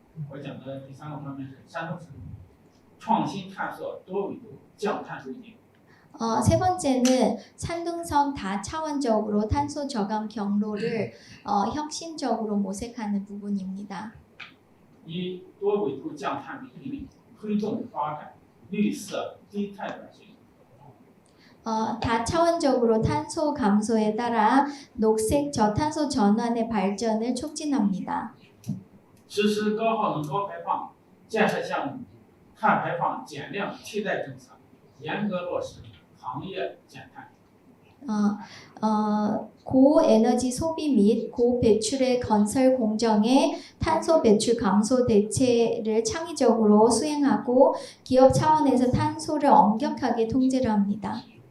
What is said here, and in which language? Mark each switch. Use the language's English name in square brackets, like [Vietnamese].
[Chinese] 我讲的第三个方面是山东省创新探索多维度降碳路径。 [Korean] 세 번째는 산둥성 다차원적으로 탄소 저감 경로를 혁신적으로 모색하는 부분입니다. [Chinese] 以多维度降碳为引领，推动发展绿色低碳转型。 [Korean] 다차원적으로 탄소 감소에 따라 녹색 저탄소 전환의 발전을 촉진합니다. [Chinese] 实施高耗能高排放建设项目，碳排放减量替代政策，严格落实行业减碳。 [Korean] 고에너지 소비 및 고배출의 건설 공정의 탄소 배출 감소 대책을 창의적으로 수행하고 기업 차원에서 탄소를 엄격하게 통제를 합니다.